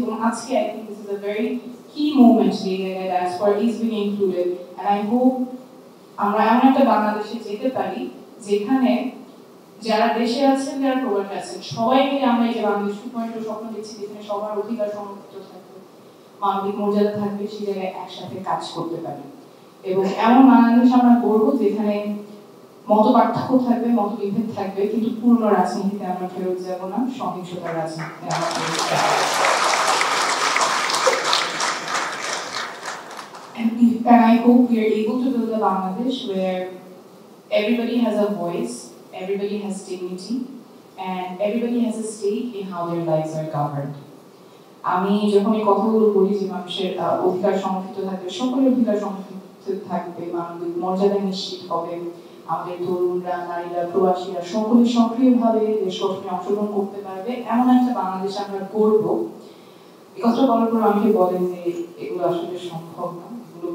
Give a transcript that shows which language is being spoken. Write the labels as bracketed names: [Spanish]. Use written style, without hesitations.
[Bangla] এবং আজকে [English] I think this is a very key moment [Bangla] যে [English] diaspora is being included, and I hope [Bangla] আমরা এমন একটা বাংলাদেশে যেতে পারি যেখানে যারা দেশে আছেন, যারা প্রবাসে আছেন, সবাই মিলে আমরা এই যে বাংলাদেশ 2.0 স্বপ্ন দেখছি, যেখানে সবার অধিকার সংরক্ষিত থাকবে, মানবিক মর্যাদা থাকবে, সেই জায়গায় একসাথে কাজ করতে পারি। এবং এমন বাংলাদেশ আমরা গড়ব যেখানে মত পার্থক্য থাকবে, মত বিভেদ থাকবে, কিন্তু পূর্ণ রাজনীতিতে আমরা ফেরত যাব না, সহিংসতার রাজনীতিতে আমরা ফেরত যাব। [English] And I hope we are able to build a Bangladesh where everybody has a voice, everybody has dignity, and everybody has a stake in how their lives are governed. [Bangla] আমি যখন এই কথাগুলো বলি যে মানুষের অধিকার সংরক্ষিত থাকবে, সকলের অধিকার সংরক্ষিত থাকবে, মানবিক মর্যাদা নিশ্চিত হবে, আমাদের তরুণরা, নারীরা, প্রবাসীরা সকলে সক্রিয়ভাবে দেশ গঠনে অংশগ্রহণ করতে পারবে, এমন একটা বাংলাদেশ আমরা গড়ব। এই কথাটা বলার পর আমাকে বলেন যে এগুলো আসলে সম্ভব না, এগুলো